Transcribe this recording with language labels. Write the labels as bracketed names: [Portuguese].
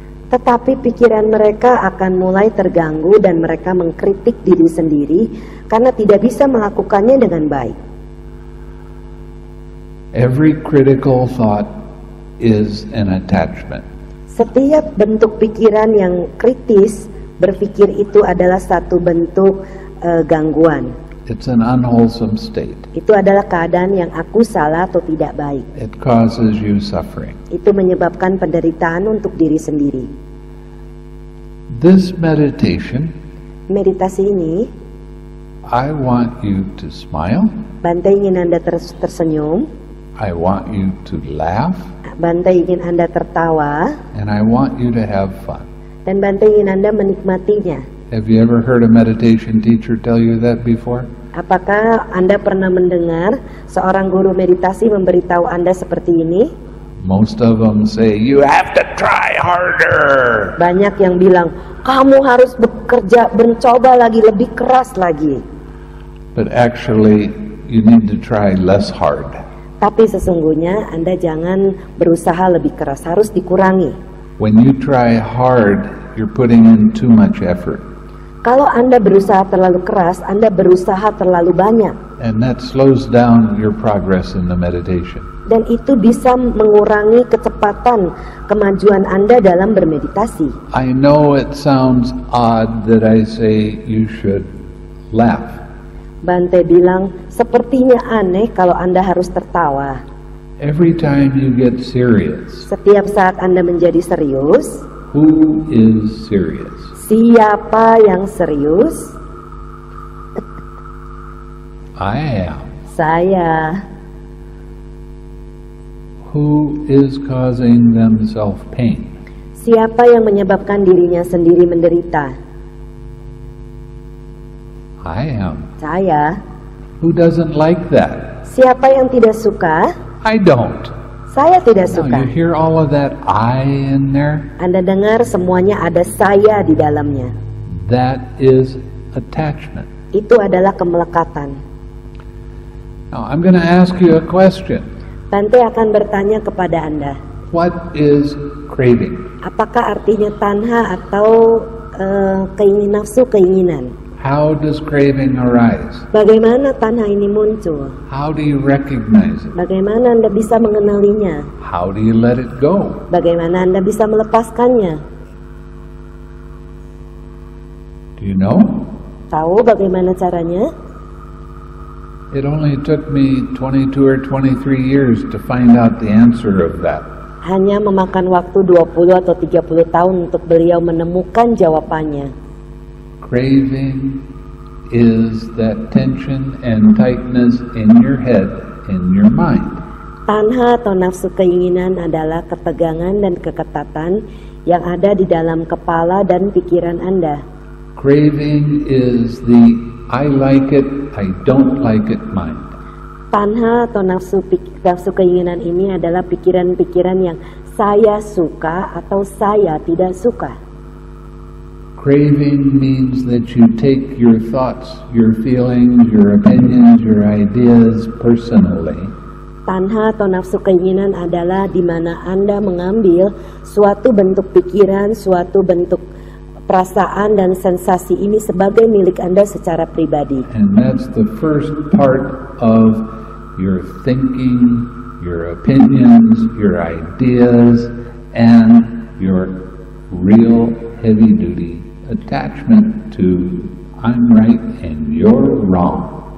[Indonesian] Tetapi pikiran mereka akan mulai terganggu dan mereka mengkritik diri sendiri karena tidak bisa melakukannya dengan baik. [English] Every critical thought is an attachment. [Indonesian] Setiap bentuk pikiran yang kritis, berpikir itu adalah satu bentuk gangguan. [English] It's an unwholesome state. [Indonesian] Itu adalah keadaan yang aku salah atau tidak baik. [English] It causes you suffering. [Indonesian] Itu menyebabkan penderitaan untuk diri sendiri. [English] This meditation, [Indonesian] Meditasi ini, [English] I want you to smile. [Indonesian] Bante ingin Anda tersenyum, [English] I want you to laugh. [Indonesian] Bante ingin Anda tertawa, [English] And I want you to have fun. [Indonesian] dan Bante ingin Anda menikmatinya. [English] Have you ever heard a meditation teacher tell you that before? [Indonesian] Apakah Anda pernah mendengar seorang guru meditasi memberitahu Anda seperti ini? [English] Most of them say, you have to try harder. [Indonesian] Banyak yang bilang, kamu harus bekerja, mencoba lagi, lebih keras lagi. [English] But actually, you need to try less hard. [Indonesian] Tapi sesungguhnya Anda jangan berusaha lebih keras, harus dikurangi. [English] When you try hard, you're putting in too much effort. [Indonesian] Kalau Anda berusaha terlalu keras, Anda berusaha terlalu banyak. [English] And that slows down your progress in the meditation. [Indonesian] Dan itu bisa mengurangi kecepatan kemajuan Anda dalam bermeditasi. [English] I know it sounds odd that I say you should laugh. [Indonesian] Bante bilang, sepertinya aneh kalau Anda harus tertawa. [English] Every time you get serious, [Indonesian] Setiap saat Anda menjadi serius, [English] who is serious? [Indonesian] siapa yang serius? [English] I am. [Indonesian] Saya. [English] Who is causing themselves pain? [Indonesian] Siapa yang menyebabkan dirinya sendiri menderita? [English] I am. [Indonesian] Saya. [English] Who doesn't like that? [Indonesian] Siapa yang tidak suka? [English] I don't. [Indonesian] Saya tidak [English] Now, [Indonesian] suka. [English] you hear all of that I in there? [Indonesian] Anda dengar semuanya ada saya di dalamnya. [English] That is attachment. [Indonesian] Itu adalah kemelekatan. [English] Now, I'm going to ask you a question. [Indonesian] Bante akan bertanya kepada Anda, [English] What is craving? [Indonesian] apakah artinya tanha atau keinginan, nafsu keinginan? [English] How does craving arise? [Indonesian] Bagaimana tanha ini muncul? [English] How do you recognize it? [Indonesian] Bagaimana Anda bisa mengenalinya? [English] How do you let it go? [Indonesian] Bagaimana Anda bisa melepaskannya? [English] Do you know? [Indonesian] Tahu bagaimana caranya? [English] It only took me 22 or 23 years to find out the answer of that. [Indonesian] Hanya memakan waktu 20 atau 30 tahun untuk beliau menemukan jawabannya. [English] Craving is that tension and tightness in your head, in your mind. [Indonesian] Tanha atau nafsu keinginan adalah ketegangan dan keketatan yang ada di dalam kepala dan pikiran Anda. [English] Craving is the I like it, I don't like it mind. [Indonesian] Tanha atau nafsu keinginan ini adalah pikiran-pikiran yang saya suka atau saya tidak suka. [English] Craving means that you take your thoughts, your feelings, your opinions, your ideas personally. [Indonesian] Tanha atau nafsu keinginan adalah di mana Anda mengambil suatu bentuk pikiran, suatu bentuk perasaan dan sensasi ini sebagai milik Anda secara pribadi. [English] And that's the first part of your thinking, your opinions, your ideas, and your real heavy-duty attachment to I'm right and you're wrong.